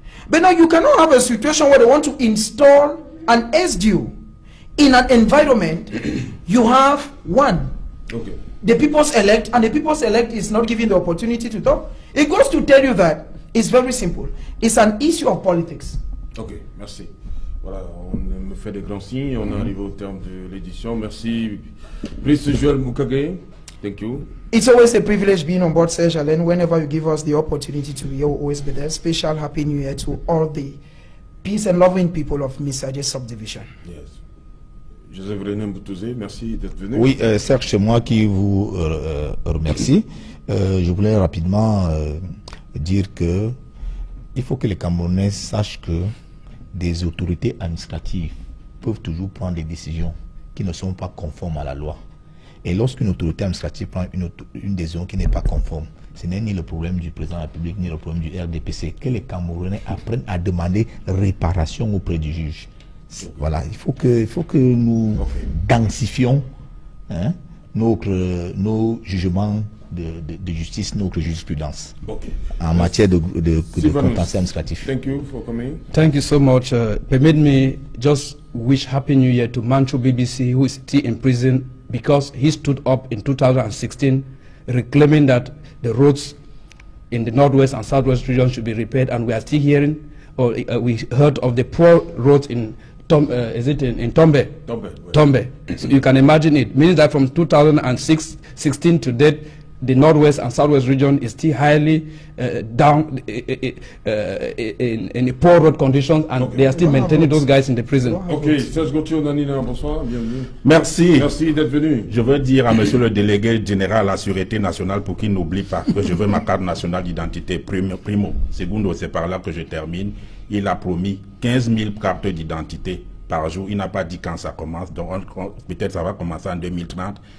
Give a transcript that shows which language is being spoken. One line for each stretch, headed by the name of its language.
English: But now you cannot have a situation where they want to install an SDU in an environment. You have one, the people's elect, and the people's elect is not given the opportunity to talk. It goes to tell you that it's very simple. It's an issue of politics.
French: Ok, merci. Voilà, on me fait des grands signes. On arrive au terme de l'édition. Merci, Prince Joël Mokage.
English: Thank you. It's always a privilege being on board Serge Alain. Whenever you give us the opportunity to be, you'll always be there. Special Happy New Year to all the peace and loving people of Misadje subdivision. Yes.
French: Joseph René Mboutouzé, merci d'être venu. Oui, Serge, c'est moi qui vous remercie. Je voulais rapidement dire que il faut que les Camerounais sachent que des autorités administratives peuvent toujours prendre des décisions qui ne sont pas conformes à la loi. Et lorsqu'une autorité administrative prend une décision qui n'est pas conforme, Ce n'est ni le problème du président de la République, ni le problème du RDPC. Que les Camerounais apprennent à demander réparation auprès du juge. Voilà, il faut que nous densifions nos jugements de justice, notre jurisprudence en matière de contentieux administratif.
English: Thank you for coming. Thank you so much. Permit me just wish Happy New Year to Manchu BBC, who is still in prison because he stood up in 2016 reclaiming that the roads in the northwest and southwest region should be repaired, and we are still hearing, or we heard of the poor roads in Tombe? Tombe. So you can imagine it. Meaning that from 2016 to date, the northwest and southwest region is still highly down in poor road conditions, and they are still maintaining those guys in the prison.
French: Ok, Serge Gauthier Onanina, bonsoir, bienvenue. Merci. Merci d'être venu. Je veux dire à monsieur le délégué général à la Sûreté nationale pour qu'il n'oublie pas que je veux ma carte nationale d'identité. Primo. Segundo, c'est par là que je termine. Il a promis 15 000 cartes d'identité par jour. Il n'a pas dit quand ça commence, donc peut-être ça va commencer en 2030.